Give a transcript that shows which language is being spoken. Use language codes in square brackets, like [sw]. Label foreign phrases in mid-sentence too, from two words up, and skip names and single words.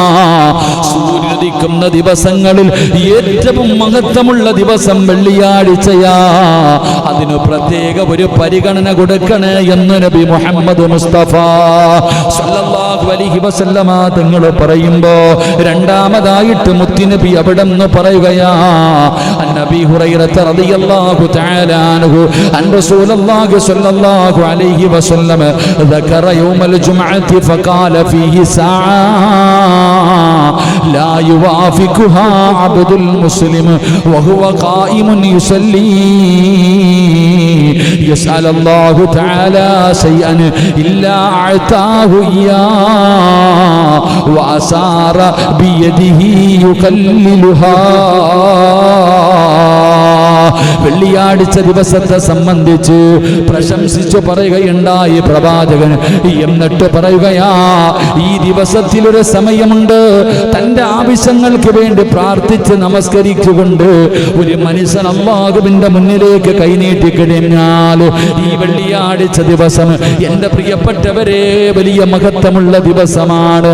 [ml] സൂര്യോദിക്കുന്ന ദിവസങ്ങളിൽ ഏറ്റവും മഹത്വമുള്ള ദിവസം വെള്ളിയാഴ്ചയാ, അതിന് പ്രത്യേക ഒരു പരിഗണന കൊടുക്കണേ എന്ന് നബി മുഹമ്മദ് മുസ്തഫ [ar] صلى الله عليه وسلم [ml] തങ്ങൾ പറയുമ്പോ, രണ്ടാമതായിട്ട് മുത്തുനബി അവിടെന്ന് പറയുകയാ, നബി ഹുറൈറ [ar] رضي الله تعالى عنه عن رسول الله صلى الله عليه وسلم ذكر يوم الجمعة فقال فيه ساعة لا يوافقها عبد المسلم وهو قائم يصلي يسأل الله تعالى شيئا إلا أعطاه إياه وأسار بيده يقللها. [ml] വെള്ളിയാഴ്ച ദിവസത്തെ സംബന്ധിച്ച് പ്രശംസിച്ചു പറയുകയുണ്ടായി പ്രവാചകൻ. എന്നിട്ട് പറയുകയാ, ഈ ദിവസത്തിലൊരു സമയമുണ്ട്, തന്റെ ആവശ്യങ്ങൾക്ക് വേണ്ടി പ്രാർത്ഥിച്ച് നമസ്കരിച്ചുകൊണ്ട് ഒരു മനുഷ്യൻ അല്ലാഹുവിന്റെ മുന്നിലേക്ക് കൈനീട്ടി കഴിഞ്ഞാൽ, ഈ വെള്ളിയാഴ്ച ദിവസം എൻ്റെ പ്രിയപ്പെട്ടവരെ വലിയ മഹത്വമുള്ള ദിവസമാണ്.